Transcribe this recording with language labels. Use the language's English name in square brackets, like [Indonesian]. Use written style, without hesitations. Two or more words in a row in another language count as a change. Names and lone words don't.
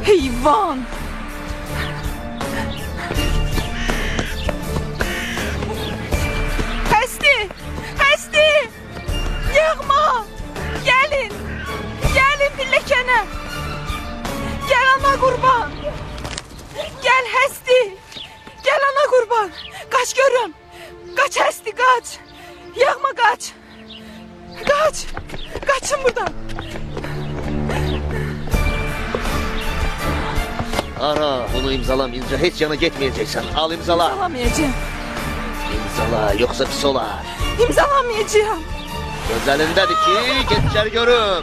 [Azerbaijani] Heyvan! Həsti! Həsti! Yığma! Gəlin! Gəlin pilləkənə! Gəl ana qurban! Gəl Həsti! Gəl ana qurban! Qaç görüm! Qaç Həsti, qaç! Yığma, qaç! Qaç! Qaçın buradan! Ara, bunu imzalamayınca heç yana getməyəcəksən. Al imzala. İmzalamayacağım. İmzala, yoxsa pis olar. İmzalamayacağım. Gözəlindədir ki, get içəri görüm.